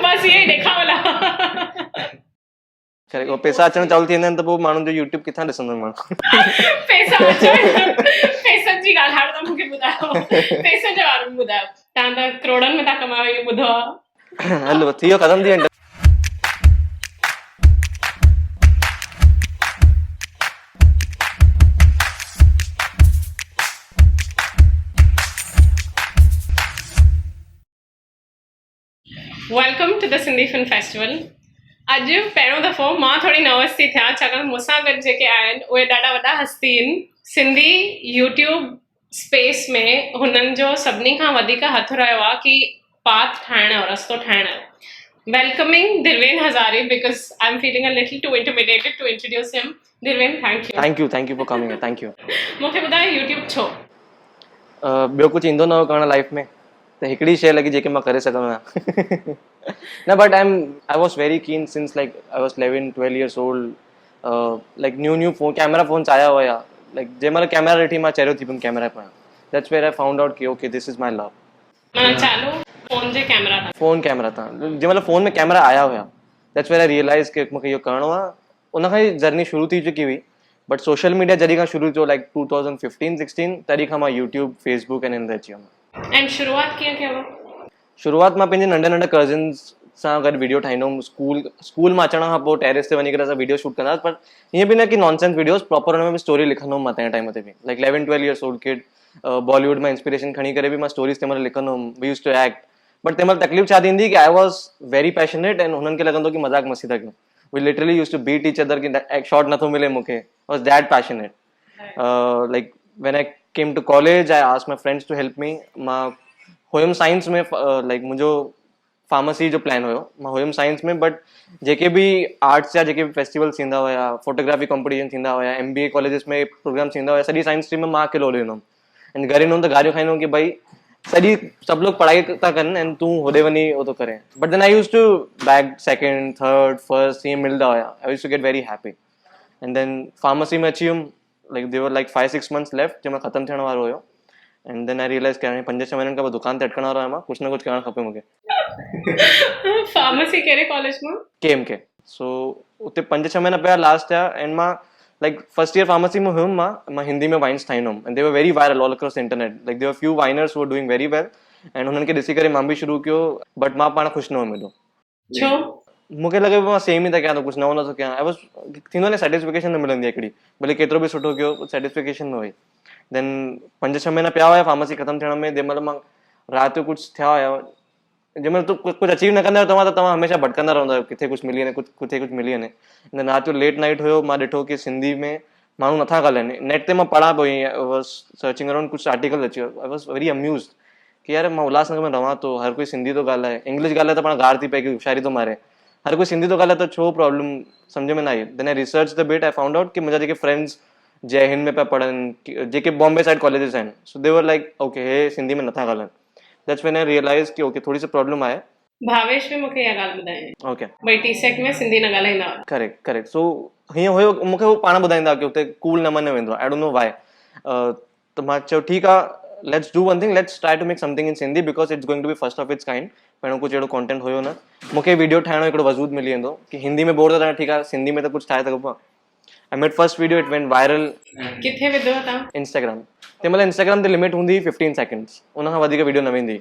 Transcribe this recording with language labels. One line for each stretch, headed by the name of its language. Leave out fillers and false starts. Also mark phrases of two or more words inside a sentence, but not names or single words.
Sindhi: बसि इहे ई ॾेखावला। पैसा अचणु चालू थी वेंदा आहिनि त पोइ माण्हुनि जो यूट्यूब किथां ॾिसंदो माण्हू। पैसा अचण, पैसनि जी ॻाल्हि हाणे तव्हां मूंखे ॿुधायो, पैसनि जे बारे में ॿुधायो। तव्हां त करोड़नि में था कमायो इहो ॿुधो आहे। हलो थी वियो, ख़तमु थी वेंदो।
English: welcome to the Sindhi film festival.
Sindhi: अॼु पहिरियों दफ़ो मां थोरी नर्वस थी थियां, छाकाणि मूंसां गॾु जेके आहिनि उहे ॾाढा वॾा हस्ती आहिनि
English: Sindhi YouTube space
Sindhi: में। हुननि जो सभिनी खां वधीक हथु रहियो आहे कि पाथ ठाहिण जो, रस्तो ठाहिण जो।
English: welcoming Dilwen Hazare because I am feeling a little too intimidated to introduce him. Dilwen thank you for coming. thank you.
Sindhi: मूंखे ॿुधायो यूट्यूब छो? ॿियो कुझु ईंदो न हो करणु लाइफ में, त हिकिड़ी शइ लॻी जेके मां करे सघंदो आहियां।
English: न but I was very keen since like I was 11-12 years old। like new phone camera phones
Sindhi: आया हुया, लाइक जंहिं महिल कैमरा ॾिठी मां चरियो थी पियुमि कैमरा पायां।
English: that's where I found out कि okay this is my love।
Sindhi: चालू फोन जे कैमरा था, फोन कैमरा था जंहिं महिल फोन में कैमरा आया हुया,
English: that's where I realise
Sindhi: कि मूंखे इहो करिणो आहे। उनखां ई जर्नी शुरू थी चुकी हुई, बट
English: social media
Sindhi: जॾहिं खां शुरू थियो लाइक 2015-16 तॾहिं खां मां यूट्यूब फेसबुक ऐं हिन ते अची वियुमि। ऐं शुरूआत कीअं कयव? शुरूआत मां पंहिंजे नंढे नंढे कज़िन्स सां गॾु वीडियो ठाहींदो हुउमि। स्कूल मां अचण खां पोइ टेरिस ते वञी करे असां वीडियो शूट कंदा हुआसीं, पर ईअं बि न कि
English: nonsense videos,
Sindhi: प्रॉपर हुन में बि स्टोरी लिखंदो हुउमि मां तंहिं टाइम ते बि।
English: like 11-12 years old kid,
Sindhi: बॉलीवुड मां इंस्पिरेशन खणी करे बि मां स्टोरीज़ तंहिं महिल लिखंदो हुउमि।
English: we used to act, but
Sindhi: तंहिं महिल तकलीफ़ छा थींदी कि
English: I was very passionate and
Sindhi: हुननि खे लॻंदो कि मज़ाक मस्ती था कयूं।
English: we literally used to beat each other
Sindhi: कि शॉट नथो मिले मूंखे।
English: I was that passionate. like when I came to college I asked my friends to help me.
Sindhi: मां हुयुमि साइंस में, लाइक मुंहिंजो फार्मेसी जो प्लान हुयो, मां हुयुमि साइंस में, बट जेके बि आर्ट्स जा जेके बि फेस्टिवल्स थींदा हुया,
English: photography competition
Sindhi: थींदा हुया,
English: MBA colleges
Sindhi: में प्रोग्राम थींदा हुया, सॼी
English: science stream
Sindhi: में मां अकेलो हली वेंदो हुउमि। ऐं घर ईंदो हुउमि त गारियूं खाईंदो हुउमि कि
Hindi: भाई सब लोग पढ़ाई
Sindhi: था कनि ऐं तूं होॾे वञी उहो थो करे।
English: but then I used to bag second third first,
Sindhi: ईअं मिलंदा हुया।
English: I used to get very happy. and then
Sindhi: फार्मेसी में अची वियुमि,
English: like there were like 5-6 months left
Sindhi: जंहिंमें ख़तमु थियण वारो हुयो।
English: and then I realise
Sindhi: कि हाणे 5-6 महीननि खां पोइ दुकान ते अटकण वारो आहियां मां, कुझु न कुझु करणु खपे मूंखे। फार्मेसी कहिड़े कॉलेज मां? KMK। सो उते 5-6 महीना पिया लास्ट जा। एंड मां लाइक
English: first year
Sindhi: फार्मेसी में हुयुमि, मां हिंदी में वाइन्स ठाहींदो हुउमि।
English: and they were very viral all across the internet. like there were few viners who were doing very well and
Sindhi: हुननि खे ॾिसी करे मां बि शुरू कयो, बट मां पाण ख़ुशि न हुउमि एॾो। छो? मूंखे लॻे पियो मां सेम ई था कयां, कुझु नओं नथो कयां।
English: I was
Sindhi: थींदो न सेटिस्फिकेशन न मिलंदी आहे हिकिड़ी, भले केतिरो बि सुठो कयो सेटिस्फिकेशन न हुई। देन 5-6 महीना पिया हुया फार्मेसी ख़तमु थियण में। जंहिं महिल मां राति जो कुझु थिया हुया, जंहिं महिल तूं कुझु अचीव न कंदा आहियो तव्हां हमेशह भटकंदा रहंदा आहियो, किथे कुझु मिली वञे, किथे कुझु मिली वञे। देन राति जो
English: late night
Sindhi: हुयो, मां ॾिठो कि सिंधी में माण्हू नथा ॻाल्हाइनि। नेट ते मां पढ़ा पियो,
English: I was searching around,
Sindhi: कुझु आर्टिकल अची वियो।
English: I was very amused
Sindhi: कि यार मां उल्हासनगर में रहां थो, हर कोई सिंधी थो ॻाल्हाए, इंग्लिश ॻाल्हाए त पाण गार थी पए कि होशियारी थो मारे, हर कोई सिंधी थो ॻाल्हाए त छो प्रॉब्लम, सम्झ में न आई।
English: then I research the bit, I found out
Sindhi: कि मुंहिंजा जेके फ्रेंड्स जय हिंद में पिया पढ़नि, जेके
English: Bombay side colleges
Sindhi: आहिनि, सो
English: they were like okay hey
Sindhi: सिंधी में नथा ॻाल्हाइनि।
English: that's when I realise
Sindhi: कि ओके
Hindi: थोड़ी सी
Sindhi: प्रॉब्लम आहे। भावेश में मूंखे इहा ॻाल्हि ॿुधाई, ओके भई टी-सेक में सिंधी न ॻाल्हाईंदा हुआ। करेक्ट। सो हीअं हुयो, मूंखे उहो पाण ॿुधाईंदा कि हुते कूल न मञियो वेंदो आहे,
English: I don't know why.
Sindhi: त मां चयो ठीकु आहे,
English: let's do one thing, let's try to make something in Sindhi because it's going to be first of its kind.
Sindhi: पहिरियों कुझु अहिड़ो कॉन्टेंट हुयो न, मूंखे वीडियो ठाहिणो हिकिड़ो वजूद मिली वेंदो कि हिंदी में बोर था थियण, ठीकु आहे सिंधी में त कुझु ठाहे सघूं पिया।
English: I made first video, it went viral.
Sindhi: किथे विधो तव्हां? इंस्टाग्राम। तंहिं महिल इंस्टाग्राम ते लिमिट हूंदी 15 seconds, उनखां वधीक वीडियो न वेंदी।